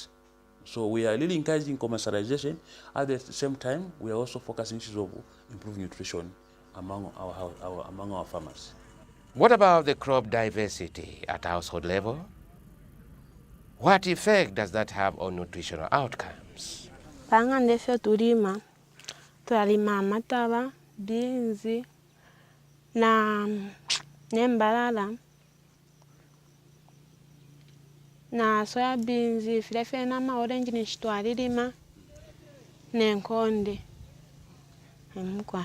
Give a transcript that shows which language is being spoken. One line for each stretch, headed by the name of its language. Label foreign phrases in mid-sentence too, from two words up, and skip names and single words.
English: So we are really encouraging commercialization. At the same time, we are also focusing issues of improving nutrition among our farmers. What about the crop diversity at household level? What effect does that have on nutritional outcomes?
Bemba: Pangande fyo tulima amataba, beans, nembalala, na
English: soya beans,
Bemba: filefe na orange nishitwalilima, nenkonde, mkwa.